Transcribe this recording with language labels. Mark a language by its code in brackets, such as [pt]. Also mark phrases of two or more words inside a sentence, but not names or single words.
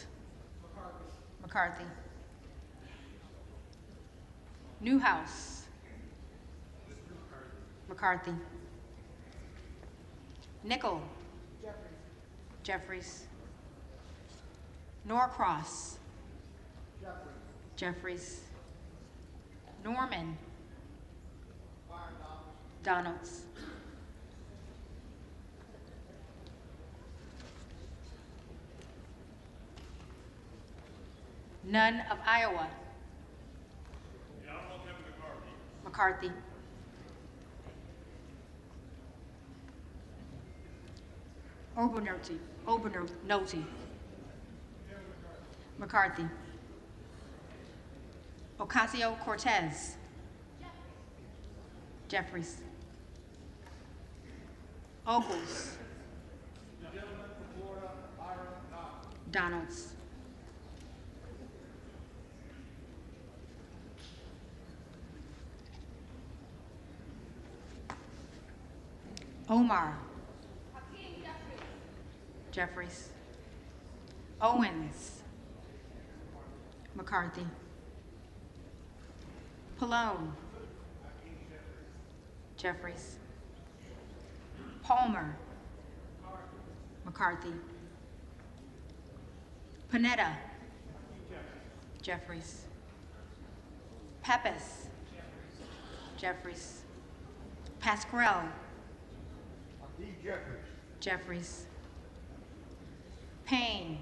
[en] McCarthy. Newhouse. McCarthy. Nickel. Jeffries. Norcross. Jeffries. Norman. Donalds. None of Iowa. McCarthy. Obernolte, McCarthy, Ocasio-Cortez, Jeffries, Ogles, Donalds, Omar, Jeffries, Owens, McCarthy, Pallone, Jeffries, Palmer, McCarthy, Panetta, Jeffries, Pepys, Jeffries, Pasquarel, Jeffries, Payne,